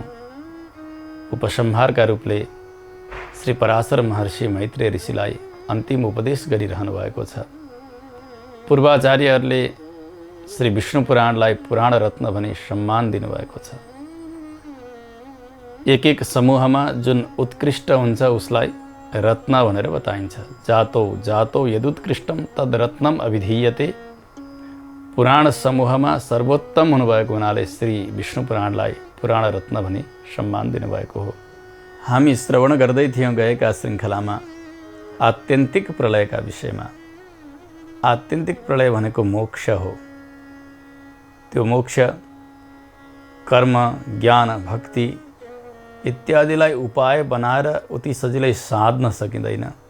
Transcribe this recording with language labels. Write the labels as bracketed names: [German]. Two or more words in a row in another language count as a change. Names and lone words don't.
[Nepali] उपसंहारका रूपले श्री पराशर महर्षि मैत्रेय ऋषिलाई अन्तिम उपदेश गरिरहनु भएको छ। पूर्वाचार्यहरूले श्री विष्णु पुराणलाई पुराण रत्न भनी सम्मान दिनुभएको छ। एक एक समूहमा जुन उत्कृष्ट हुन्छ उसलाई रत्न भनेर बताइन्छ। [Sanskrit] जातो जातो यदुत्कृष्टम तद रत्नम अभिधीयते। [Nepali] पुराण समूहमा सर्वोत्तम हुनुभएको हुनाले श्री विष्णु पुराणलाई पुराण रत्न भनी सम्मान दिनुभएको हो। हामी श्रवण गर्दै थियौँ गएका श्रृङ्खलामा आत्यन्तिक प्रलयका विषयमा। आत्यन्तिक प्रलय भनेको मोक्ष हो। त्यो मोक्ष कर्म, ज्ञान, भक्ति इत्यादिलाई उपाय बनाएर उति सजिलै साध्न सकिँदैन।